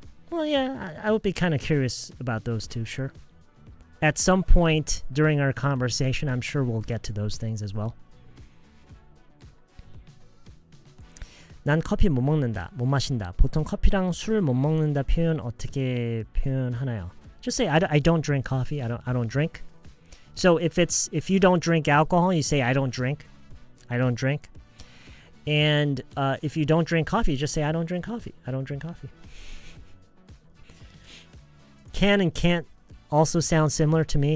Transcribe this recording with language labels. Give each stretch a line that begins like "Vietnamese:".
English: Well, yeah, I would be kind of curious about those too, sure. At some point during our conversation, I'm sure we'll get to those things as well.
Korean: 난 커피 못 먹는다, 못 마신다. 보통 커피랑 술 못 먹는다 표현 어떻게 표현하나요?
English: Just say I don't drink coffee. I don't drink. So if you don't drink alcohol, you say I don't drink. I don't drink. And if you don't drink coffee, you just say I don't drink coffee. I don't drink coffee. Can and can't also sound similar to me.